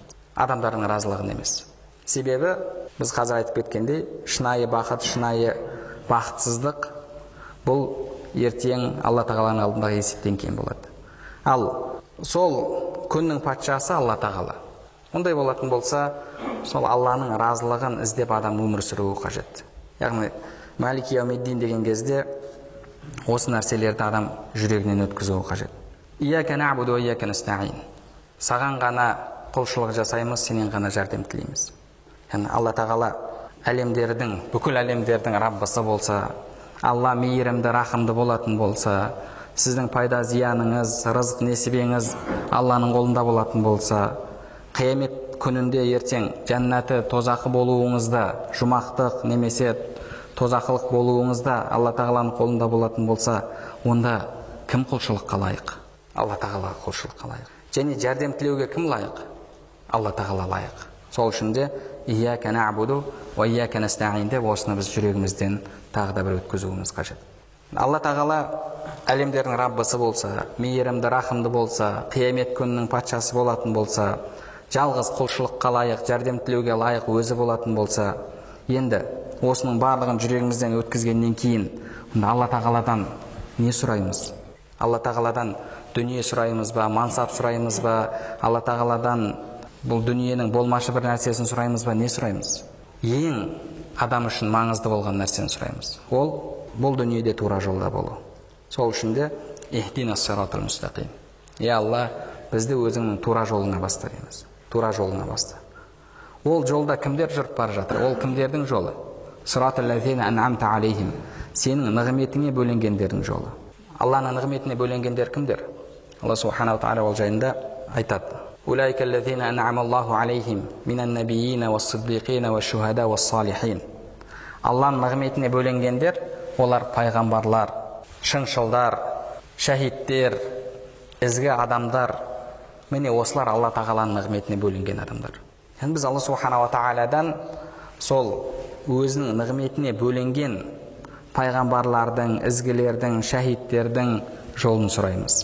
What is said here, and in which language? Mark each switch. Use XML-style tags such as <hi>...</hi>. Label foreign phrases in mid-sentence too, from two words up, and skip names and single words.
<kk>Адамдардың разылығын емес. Себебі біз қазір айтып кеткендей, шынайы бақыт, шынайы бақытсыздық бұл ертең Алла тағаланың алдындағы есептен кейін болады. Ал сол күннің патшасы Алла тағала. Ондай болатын болса, сол Алланың разылығын іздеп адам өмір сүруі қажет. Яғни</kk> <ar>مالك يوم الدين</ar> <kk>деген кезде осы нәрселерді адам жүрегінен өткізуі қажет.</kk> <ar>إياك نعبد وإياك نستعين.</ar> <kk>Саған ғана құлшылық жасаймыз, сенен ғана жәрдем тілейміз. Яғни Алла тағала әлемдердің, бүкіл әлемдердің Раббысы болса, Алла мейірімді, рахымды болатын болса, сіздің пайда зияныңыз, рызық несібеңіз Алланың қолында болатын болса, қиямет күнінде ертең жәннаты тозақы болуыңызда, жұмақтық немесе тозақылық болуыңызда Алла тағаланың қолында болатын болса, онда кім құлшылыққа лайық? Алла тағала құлшылыққа лайық. Және жәрдем тілеуге кім лайық? Алла тағала лайық. Сол үшін де</kk> <ar>إياك نعبد وإياك نستعين</ar> <kk>деп осыны біз жүрегімізден тағы да бір өткізуіміз қажет. Алла тағала әлемдердің Раббысы болса, мейірімді, рахымды болса, қиямет күнінің патшасы болатын болса, жалғыз құлшылыққа лайық, жәрдем тілеуге лайық өзі болатын болса, енді осының барлығын жүрегімізден өткізгеннен кейін Алла тағаладан не сұраймыз? Алла тағаладан дүние сұраймыз ба, мансап сұраймыз ба, Алла тағаладан бұл дүниенің болмашы бір нәрсесін сұраймыз ба, не сұраймыз? Ең адам үшін маңызды болған нәрсені сұраймыз. Ол бұл дүниеде тура жолда болу. Сол үшін де</kk> <ar>اهدنا الصراط المستقيم.</ar> <kk>Алла, бізді өзіңнің тура жолыңа баста дейміз. Тура жолыңа баста. Ол жолда кімдер жүріп бара жатыр? Ол кімдердің жолы?</kk> <ar>صراط الذين أنعمت عليهم.</ar> <kk>Сенің нығметіңе бөленгендердің жолы. Алланың нығметіне бөленгендер кімдер? Алла субханаху тағала ол жайында айтады.</kk> <ar>أولئك الذين أنعم الله عليهم من النبيين والصديقين والشهداء والصالحين.</ar> <kk>Алланың нығметіне бөленгендер олар пайғамбарлар, шыншылдар, шахидтер, ізгі адамдар. Міне осылар Алла тағаланың нығметіне бөленген адамдар. Енді біз Алла субханаху тағаладан сол өзінің нығметіне бөленген пайғамбарлардың, ізгілердің, шахидтердің жолын сұраймыз.</kk>